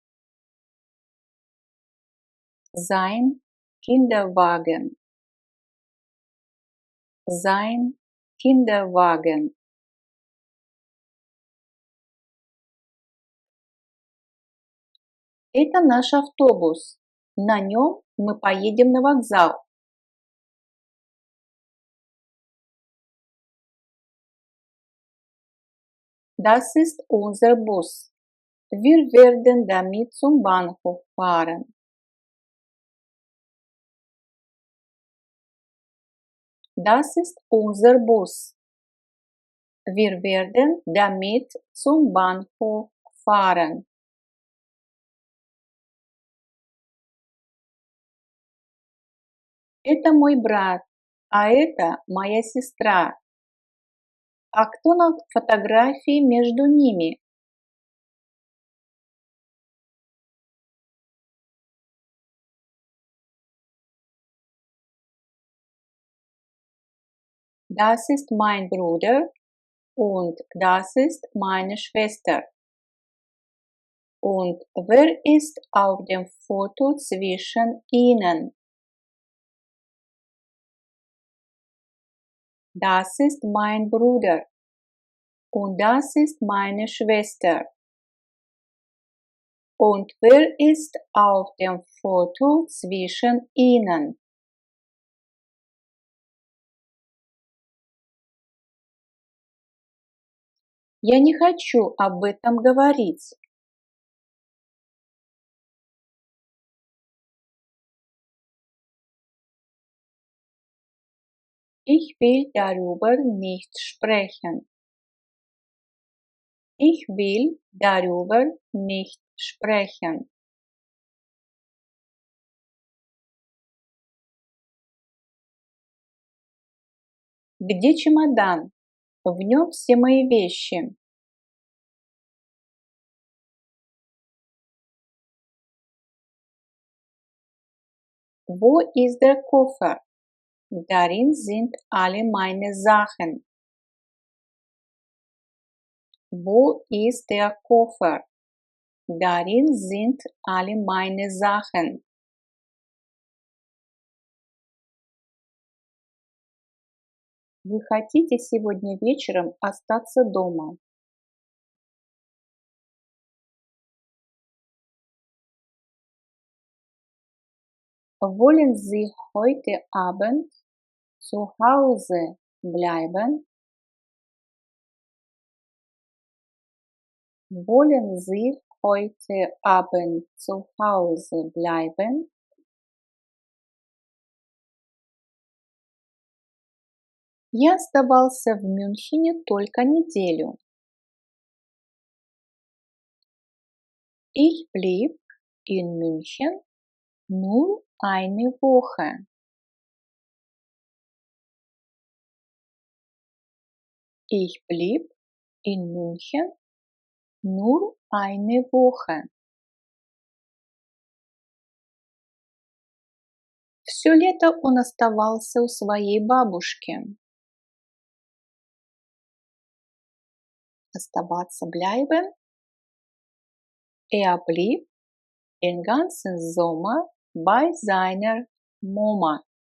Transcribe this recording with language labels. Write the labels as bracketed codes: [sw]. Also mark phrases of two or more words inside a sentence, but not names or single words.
[de] Sein Kinderwagen. Sein Kinderwagen. [ru] Это наш автобус. На нем мы поедем на вокзал. [de] Das ist unser Bus. Wir werden damit zum Bahnhof fahren. Das ist unser Bus. Wir werden damit zum Bahnhof fahren. [ru] Это мой брат, а это моя сестра. А кто на фотографии между ними? [de] Das ist mein Bruder und das ist meine Schwester. Und wer ist auf dem Foto zwischen ihnen? Das ist mein Bruder und das ist meine Schwester. Und wer ist auf dem Foto zwischen ihnen? [ru] Я не хочу об этом говорить. [de] Ich will darüber nicht sprechen. Ich will darüber nicht sprechen. [ru] Где чемодан? В нем все мои вещи. [de] Wo ist der Koffer? Darin sind alle meine Sachen. Wo ist der Koffer? Darin sind alle meine Sachen. [ru] Вы хотите сегодня вечером остаться дома? [de] Wollen Sie heute Abend zu Hause bleiben? Wollen Sie heute Abend zu Hause bleiben? [ru] Я оставался в Мюнхене только неделю. [de] Ich blieb in München nur eine Woche. Ich blieb in München Nur eine Woche. [ru] Все лето он оставался у своей бабушки. Оставаться bleiben. [de] Er blieb den ganzen Sommer bei seiner Mama.